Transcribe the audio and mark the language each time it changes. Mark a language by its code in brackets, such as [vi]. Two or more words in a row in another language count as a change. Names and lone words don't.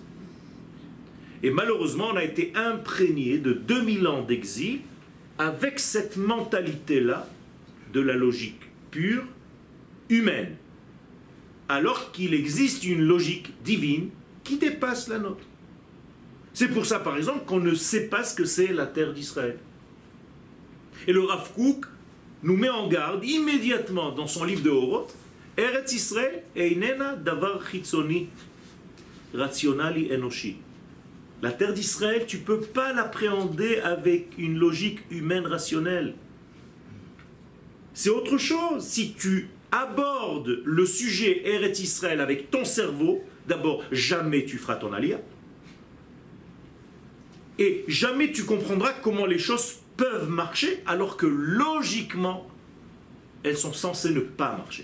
[fr] Et malheureusement, on a été imprégné de 2000 ans d'exil avec cette mentalité-là de la logique pure, humaine, alors qu'il existe une logique divine qui dépasse la nôtre. C'est pour ça, par exemple, qu'on ne sait pas ce que c'est la terre d'Israël. Et le Rav Kook nous met en garde immédiatement dans son livre de Horot, [he] ארץ ישראל איננה דבר חיצוני רציונלי אנושי. [fr] La terre d'Israël, tu ne peux pas l'appréhender avec une logique humaine rationnelle. C'est autre chose. Si tu abordes le sujet [he] ארץ ישראל [fr] avec ton cerveau, D'abord, jamais tu feras ton alia. Et jamais tu comprendras comment les choses peuvent marcher alors que logiquement, elles sont censées ne pas marcher.